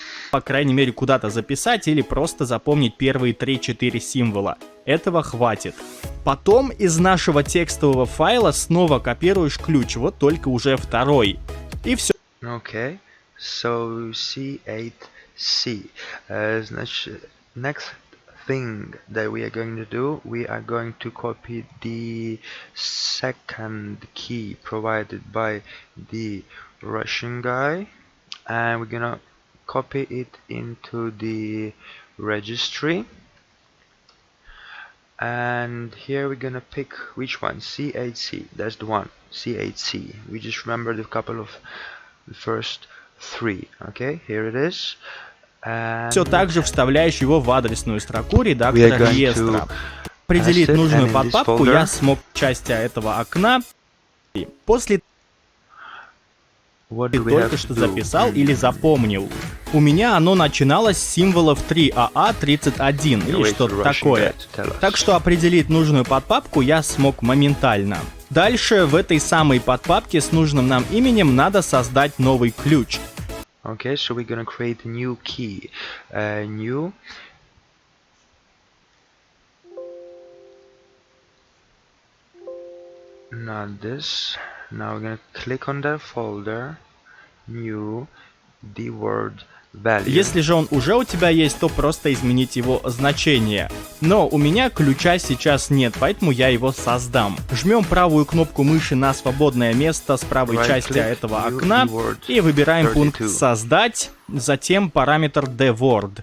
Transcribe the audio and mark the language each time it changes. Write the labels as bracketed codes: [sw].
[ru] По крайней мере, куда-то записать или просто запомнить первые 3-4 символа. Этого хватит. Потом из нашего текстового файла снова копируешь ключ, вот только уже второй. И все. [en] Okay, so C8C. [ru] Значит, [en] next thing that we are going to do, we are going to copy the second key provided by the Russian guy, and we're gonna copy it into the registry. And here we're gonna pick which one, C8C, that's the one, C8C. We just remembered a couple of the first three. Okay, here it is. [ru] Все так же вставляешь его в адресную строку редактора реестра. Определить нужную подпапку я смог части этого окна. После ты только что записал или запомнил. У меня оно начиналось с символов 3AA31 или что-то такое. Так что определить нужную подпапку я смог моментально. Дальше в этой самой подпапке с нужным нам именем надо создать новый ключ. [en] Okay, so we're gonna create a new key. New. Not this. Now we're gonna click on that folder. New. The word value. [ru] Если же он уже у тебя есть, то просто изменить его значение. Но у меня ключа сейчас нет, поэтому я его создам. Жмем правую кнопку мыши на свободное место с правой части этого окна и выбираем пункт «Создать», затем параметр dword.